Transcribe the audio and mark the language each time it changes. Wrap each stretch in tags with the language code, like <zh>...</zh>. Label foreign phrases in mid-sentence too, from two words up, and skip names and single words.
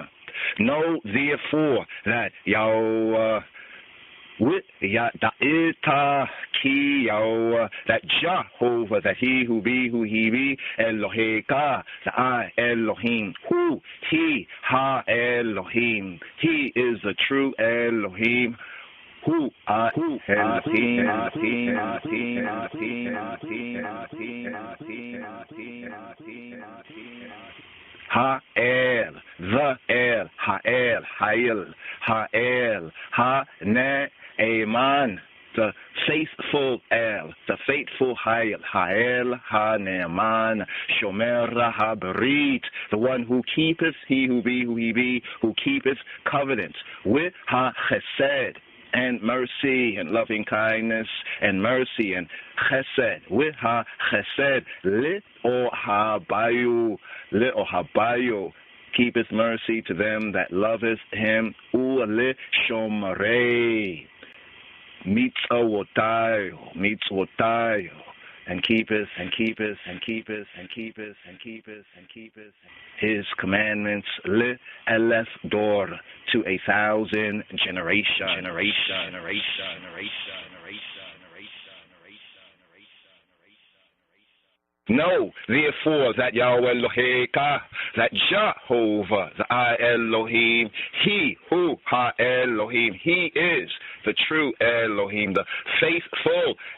<en>Know therefore that Yahweh that Jehovah, that he who be, Eloheka, the I Elohim, who he</en> <he>האלהים,</he> <en>he is the true Elohim, who I Elohim.</en> <he>האל,</he> <en>the El,</en> <he>האל, האל, האל,</he> <en>Ha-ne-eman, the faithful El, the faithful</en> <he>האל, האל, הנאמן, שומר הברית,</he> <en>the one who keepeth, he who be, who keepeth covenant with Ha-chesed, and mercy and loving kindness and mercy and chesed, with ha-chesed, le-o-habayu, keepeth mercy to them that loveth him,</en> <he>ולשומרי, מצותיו,</he> <en>and keepeth his commandments,</en> <he>לאלף דור,</he> <en>to 1,000 generations. Know, therefore, that Yahweh Eloheka, that Jehovah, the I Elohim, he who ha-Elohim, he is the true Elohim, the faithful</en>